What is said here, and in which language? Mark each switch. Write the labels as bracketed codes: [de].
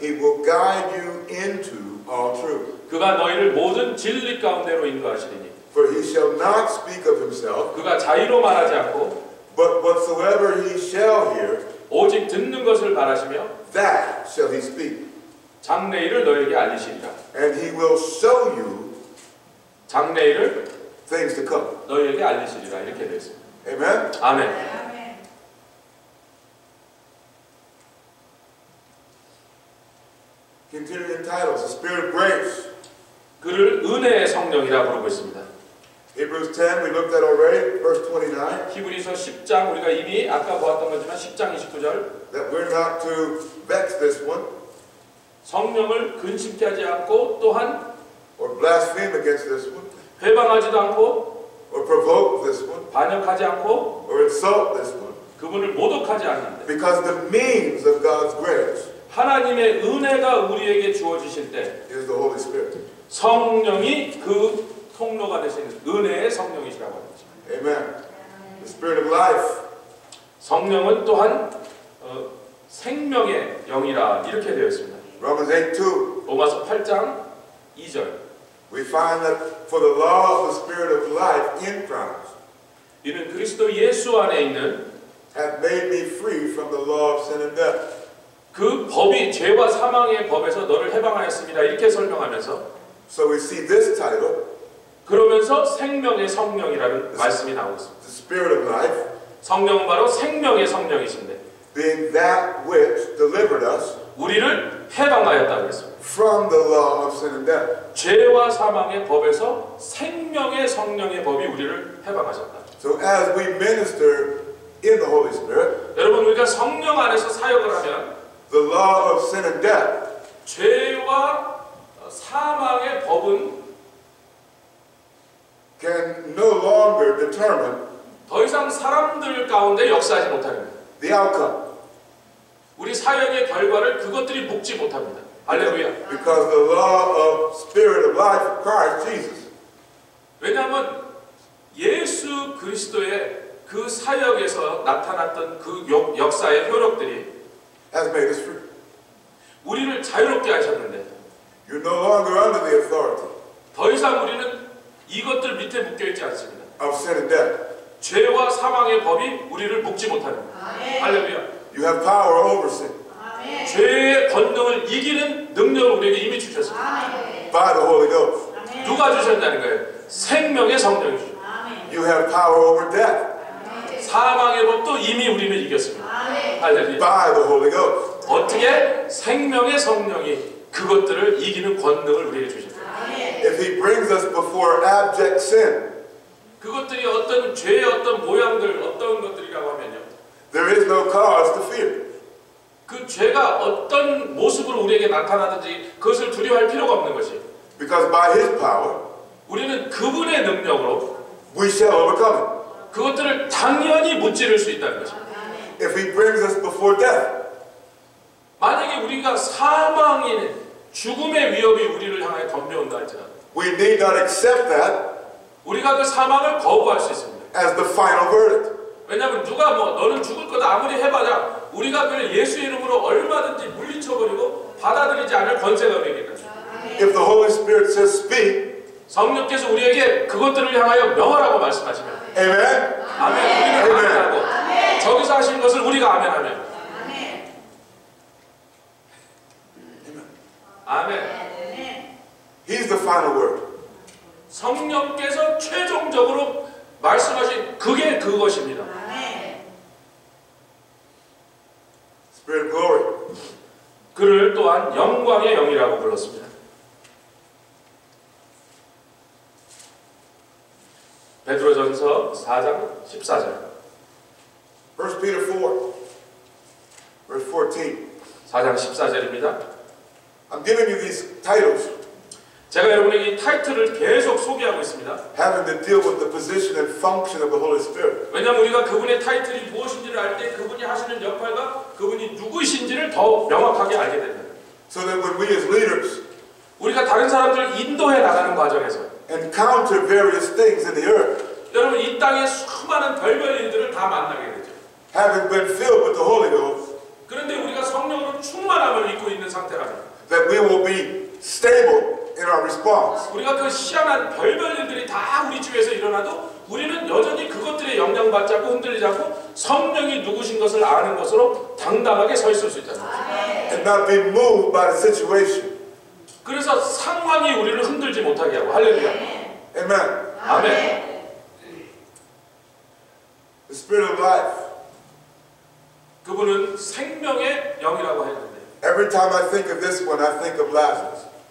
[en] He will guide you into all truth. [ko] 그가 너희를 모든 진리 가운데로 인도하시리니 [en] For He shall not speak of Himself, [ko] 그가 자의로 말하지 않고 [en] but whatsoever He shall hear, [ko] 오직 듣는 것을 바라시며 [en] that shall He speak. [ko] 장래일을 너희에게 알리시리라. [en] And He will show you [ko] 장래일을 [en] things to come. [ko] 너희에게 알리시리라. 이렇게 되어 있습니다. [en] Amen? [ko] 아멘. [en] Continuing titles, the Spirit of grace. [ko] 그를 은혜의 성령이라 부르고 있습니다. [en] Hebrews 10, we looked at already, verse 29, [ko] 히브리서 10장 우리가 이미 아까 보았던 거지만 10장 29절 [en] that we're not to vex this one [ko] 성령을 근심케 하지 않고 또한 [en] or blaspheme against this one [ko] 회방하지도 않고 [en] or provoke this one [ko] 반역하지 않고 [en] or insult this one, [ko] 그분을 모독하지 않는데 [en] because the means of God's grace [ko] 하나님의 은혜가 우리에게 주어지실 때 [en] is the Holy Spirit. [ko] 성령이 그 통로가 되시는 은혜의 성령이시라고 합니다. [en] Amen. The Spirit of life. [ko] 성령은 또한 생명의 영이라 이렇게 되어 있습니다. [en] Romans 8:2. [ko] 로마서 8장 2절 [en] We find that for the law of the Spirit of life in Christ [ko] 이는 그리스도 예수 안에 있는 [en] hath made me free from the law of sin and death. [ko] 그 법이 죄와 사망의 법에서 너를 해방하였습니다. 이렇게 설명하면서 [en] So we see this title, [ko] 그러면서 생명의 성령이라는 말씀이 나오고 있습니다. [en] the Spirit of life, [ko] 성령은 바로 생명의 성령이신데 [en] being that which delivered us [ko] 우리를 해방하였다 그랬습니다. [en] from the law of sin and death. [ko] 죄와 사망의 법에서 생명의 성령의 법이 우리를 해방하셨다. [en] So as we minister in the Holy Spirit, [ko] 여러분 우리가 성령 안에서 사역을 하면 [en] the law of sin and death [ko] 죄와 사망의 법은 [en] can no longer determine [ko] 더 이상 사람들 가운데 역사하지 못하는 거예요. [en] the outcome. [ko] 우리 사역의 결과를 그것들이 묵지 못합니다. 할렐루야. [en] Because the law of spirit of life of Christ Jesus [ko] 왜냐하면 예수 그리스도의 그 사역에서 나타났던 그 역사의 효력들이 [en] has made us free. [ko] 우리를 자유롭게 하셨는데 [en] You're no longer under the authority [ko] 더 이상 우리는 이것들 밑에 묶여있지 않습니다. [en] of sin and death. [ko] 죄와 사망의 법이 우리를 묶지 못하는 거예요. 할렐루야. [en] You have power over sin [ko] 죄의 권능을 이기는 능력을 우리에게 이미 주셨습니다. [en] by the Holy Ghost. [ko] 누가 주셨냐는 거예요. 생명의 성령이 주셨습니다. [en] You have power over death [ko] 사망의 법도 이미 우리는 이겼습니다. 할렐루야. [en] by the Holy Ghost. [ko] 어떻게 생명의 성령이 그것들을 이기는 권능을 우리에게 주셨습니다. [en] If He brings us before abject sin, [ko] 그것들이 어떤 죄의 어떤 모양들, 어떤 것들이라고 하면요. [en] there is no cause to fear. [ko] 그 죄가 어떤 모습으로 우리에게 나타나든지 그것을 두려워할 필요가 없는 것이. [en] Because by His power, [ko] 우리는 그분의 능력으로 [en] we shall overcome it. [ko] 그것들을 당연히 무찌를 수 있다는 것입니다. [en] If He brings us before death, [ko] 만약에 우리가 사망인 죽음의 위협이 우리를 향하여 덤벼온다 할지라도 [en] we need not accept that [ko] 우리가 그 사망을 거부할 수 있습니다. [en] as the final verdict. [ko] 왜냐하면 누가 뭐 너는 죽을 거다 아무리 해봐야 우리가 그 예수의 이름으로 얼마든지 물리쳐버리고 받아들이지 않을 권세가 우리에게 있다. [en] If the Holy Spirit says speak, [ko] 성령께서 우리에게 그것들을 향하여 명하라고 말씀하시면 [en] amen, [ko] 아멘. 우리는 아멘하고 저기서 하신 것을 우리가 아멘하면 아멘. [en] He's the final word. [ko] 성령께서 최종적으로 말씀하신 그게 그것입니다. [en] Spirit of glory. [ko] 그를 또한 영광의 영이라고 불렀습니다. 베드로전서 4장 14절. [en] 1 Peter 4, verse 14. [ko] 4장 14절입니다. [en] I'm giving you these titles [ko] 제가 여러분에게 이 타이틀을 계속 소개하고 있습니다. [en] having to deal with the position and function of the Holy Spirit. [ko] 왜냐하면 우리가 그분의 타이틀이 무엇인지를 알 때 그분이 하시는 역할과 그분이 누구이신지를 더 명확하게 알게 됩니다. [en] So that when we as leaders [ko] 우리가 다른 사람들을 인도해 나가는 과정에서 [en] encounter various things in the earth, [ko] 여러분 이 땅의 수많은 별별 일들을 다 만나게 되죠. [en] having been filled with the Holy Ghost, [ko] 그런데 우리가 성령으로 충만함을 입고 있는 상태라면 [en] that we will be stable in our response. [ko] 우리가 그 희한한 별별 일들이 다 우리 주위에서 일어나도 우리는 여전히 그것들에 영향받지 않고 흔들리지 않고 성령이 누구신 것을 아는 것으로 당당하게 서 있을 수 있다는 거죠. [en] And not be moved by the situation. [ko] 그래서 상황이 우리를 흔들지 못하게 하고 할렐루야. [en] Amen. [ko] 아멘. [en] The Spirit of life. [ko] 그분은 생명의 영이라고 했는데 [en] Every time I think of this one, I think of Lazarus.